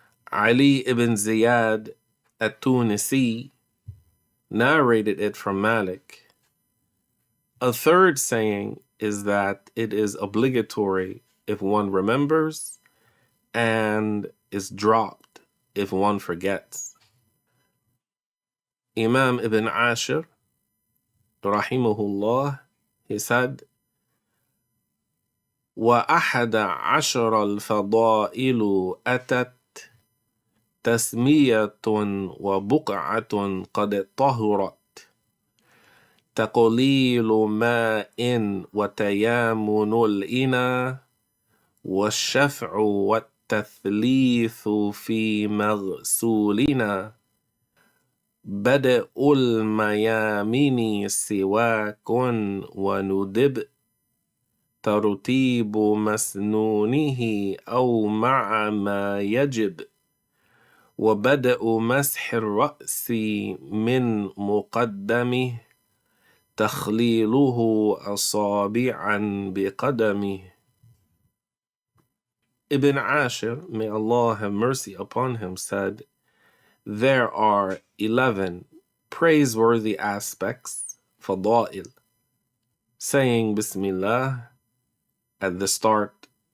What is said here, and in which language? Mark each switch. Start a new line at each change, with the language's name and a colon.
English: Ali ibn Ziyad at-Tunisi narrated it from Malik. A third saying is that it is obligatory if one remembers and is dropped if one forgets. Imam ibn Ashir rahimahullah, he said,
Arabic: وَأَحَدَ عَشَرَ الْفَضَائِلُ أَتَتْ تَسْمِيَةٌ وَبُقْعَةٌ قَدْ طَهُرَتْ تَقْلِيلُ مَاءٍ وَتَيَامُنُ الْإِنَى وَالشَّفْعُ والتثليث في مغسولنا بدء الميامين سواك وندب ترتيب مسنونه أو مع ما يجب وبدء مسح الرأس من مقدمه تخليله أصابعا بقدمه.
English: Ibn Ashir, may Allah have mercy upon him, said, there are 11 praiseworthy aspects, fada'il, saying Bismillah at the start,